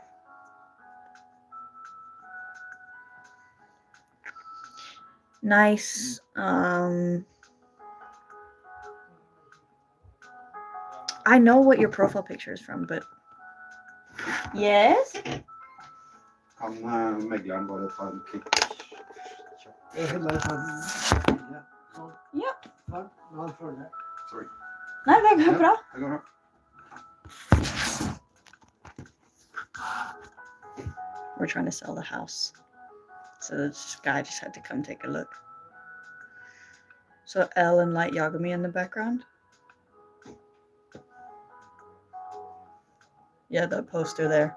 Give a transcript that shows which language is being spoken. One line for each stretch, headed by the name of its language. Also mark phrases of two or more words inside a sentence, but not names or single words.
English: Nice. I know what your profile picture is from, but... Yes?
Norwegian: Kan megleren bare ta en klikk? Jeg kan bare ta den. Ja. Sånn, nå får det. Sorry. Nei, det går bra. Det går bra.
English: We're trying to sell the house. So this guy just had to come take a look. So Elle and Light Yagami in the background. Yeah, the poster there.